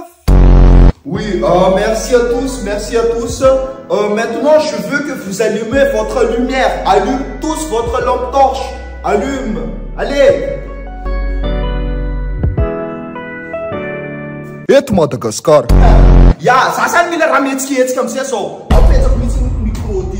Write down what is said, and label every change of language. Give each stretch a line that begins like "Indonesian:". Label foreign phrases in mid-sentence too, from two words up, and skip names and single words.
French: Oui, merci à tous, merci à tous. Maintenant, je veux que vous allumez votre lumière. Allume tous votre lampe torche. Allume. Allez. Et Madagascar.
Malagasy: Ja, ça ça mila rametsky etsika amizay zao. Apetsako mihitsy ny micro ty.